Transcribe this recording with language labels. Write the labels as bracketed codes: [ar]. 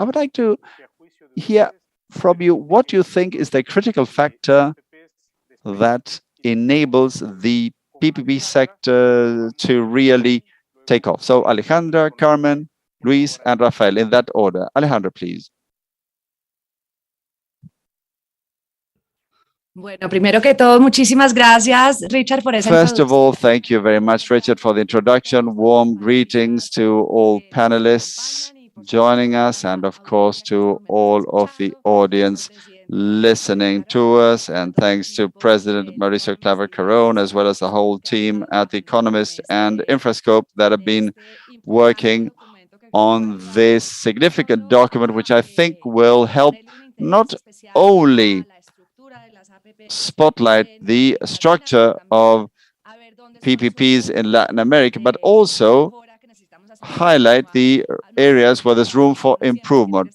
[en] I would like to hear from you what you think is the critical factor that enables the PPP sector to really take off. So Alejandra, Carmen, Luis, and Rafael, in that order. Alejandra, please. [es] Bueno, primero que todo, muchísimas gracias, Richard, por esa [en] First of [es] introducción. [en] all, thank you very much, Richard, for the introduction. Warm greetings to all panelists joining us, and of course to all of the audience listening to us. And thanks to President Mauricio Claver-Carone, as well as the whole team at The Economist and Infrascope that have been working on this significant document, which I think will help not only spotlight the structure of PPPs in Latin America, but also highlight the areas where there's room for improvement.